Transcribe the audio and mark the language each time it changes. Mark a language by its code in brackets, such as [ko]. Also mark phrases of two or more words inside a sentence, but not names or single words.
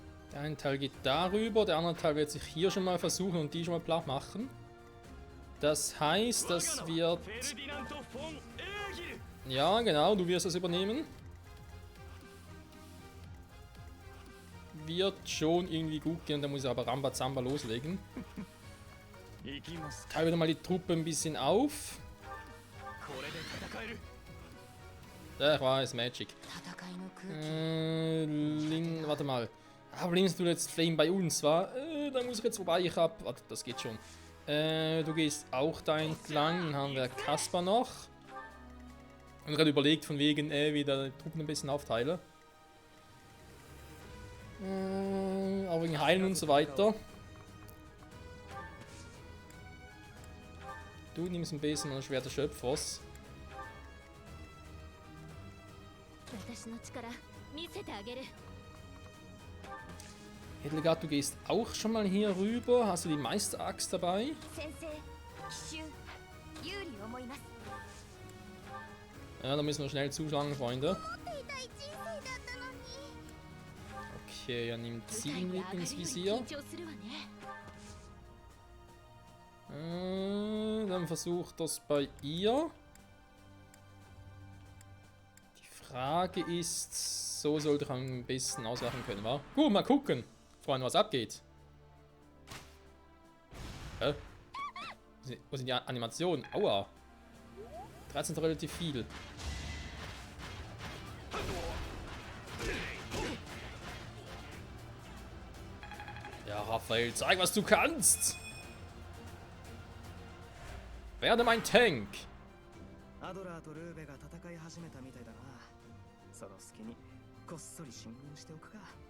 [de] Der eine Teil geht darüber, der andere Teil wird sich hier schon mal versuchen und die schon mal platt machen. Das heißt, das wird... フェルディナント・フォン・エーギル Ja, genau, du wirst das übernehmen. Wird schon irgendwie gut gehen, da muss ich aber Rambazamba loslegen. [ja] 行きます。 [de] Teile wieder mal die Truppe ein bisschen auf. [ja] これで戦える [de] Ja, ich weiß, Magic. [ja] 戦いの空気 [de] Lin, warte mal. Aber nimmst du jetzt Flame bei uns, wa? Da muss ich jetzt vorbei, ich hab... Warte, das geht schon. Du gehst auch da entlang, dann haben wir Kaspar noch. Und gerade überlegt von wegen, wieder die Truppen ein bisschen aufteilen. Auch wegen Heilen und so weiter. Du nimmst ein bisschen ein Schwert des Schöpfers. [ja] 私の力見せてあげる。 [de] Hildegard, du gehst auch schon mal hier rüber. Hast du die Meisteraxt dabei? [ja] 先生奇襲有利思います [de] Ja, da müssen wir schnell zuschlagen, Freunde. [ja] 持っていたい人生だったのに。 [de] Okay, er nimmt [ja] 舞台 [de] sie [ja] に上がるよ [de] ins [ja] り [de] Visier. [ja] 緊張するわね。 [de] Dann versucht das bei ihr. Die Frage ist, so sollte ich am besten ausweichen können, wa? Gut, mal gucken, Freunde, was abgeht. Hä? Wo sind die Animationen? Aua. 13 ist relativ viel. Ja, Raphael, zeig, was du kannst! Werde mein Tank! [ja] アドラーとルーベが戦い始めたみたいだな。その隙にこっそり進軍しておくか。